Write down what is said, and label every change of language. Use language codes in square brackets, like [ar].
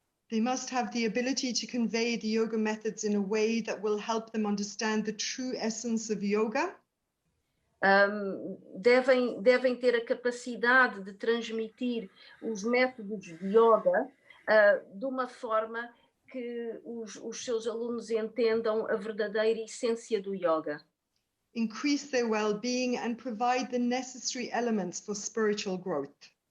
[en] They must have the ability to convey the yoga methods in a way that will help them understand the true essence of yoga. [pt] devem ter a capacidade de transmitir os métodos de yoga de uma forma que os seus alunos entendam a verdadeira essência do yoga. [en] Increase their well-being and provide the necessary elements for spiritual growth.